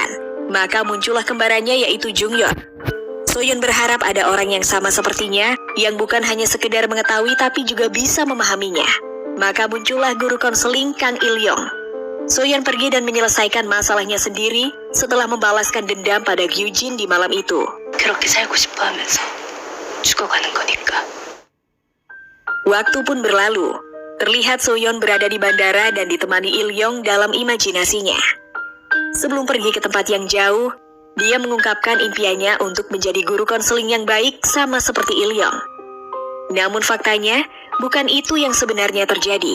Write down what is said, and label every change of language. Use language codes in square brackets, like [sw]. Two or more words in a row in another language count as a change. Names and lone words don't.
[id] Maka muncullah kembarannya yaitu Jungyeon. Soyeon berharap ada orang yang sama sepertinya, yang bukan hanya sekedar mengetahui tapi juga bisa memahaminya. Maka muncullah guru konseling Kang Ilyong. Soyeon pergi dan menyelesaikan masalahnya sendiri setelah membalaskan dendam pada Gyujin di malam itu. [ko] 그렇게 살고 싶어 하면서 죽어가는 거니까. [id] Waktu pun berlalu. Terlihat Soyeon berada di bandara dan ditemani Ilyong dalam imajinasinya. Sebelum pergi ke tempat yang jauh, dia mengungkapkan impiannya untuk menjadi guru konseling yang baik sama seperti Ilyong. Namun faktanya, bukan itu yang sebenarnya terjadi.